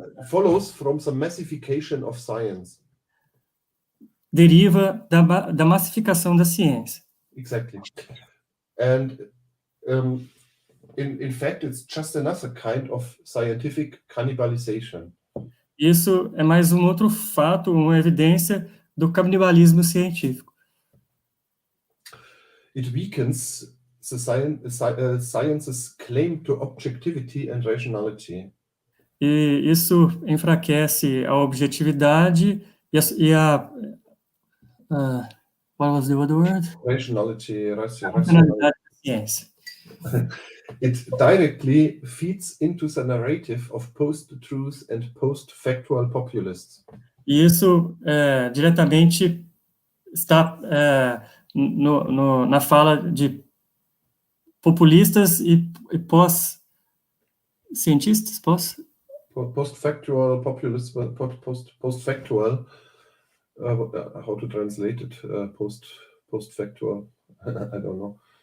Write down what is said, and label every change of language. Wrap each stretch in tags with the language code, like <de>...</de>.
<en>follows from the massification of science.</en> <pt>deriva da massificação da ciência.</pt> <en>Exactly. And in fact, it's just another kind of scientific cannibalization.</en> <pt>Isso é mais um outro fato, uma evidência do canibalismo científico.</pt> <en>It weakens the science's claim to objectivity and rationality.</en> <pt>E isso enfraquece a objetividade</pt> <en>what was the other word? Rationality,</en> <pt>Racionalidade da ciência.</pt> <en>It directly feeds into the narrative of post-truth and post-factual populists.</en> <pt>E isso diretamente está na fala de populistas e pós-cientistas,</pt> <en>post-factual populists, post-factual, how to translate it, post-factual, I don't know.</en>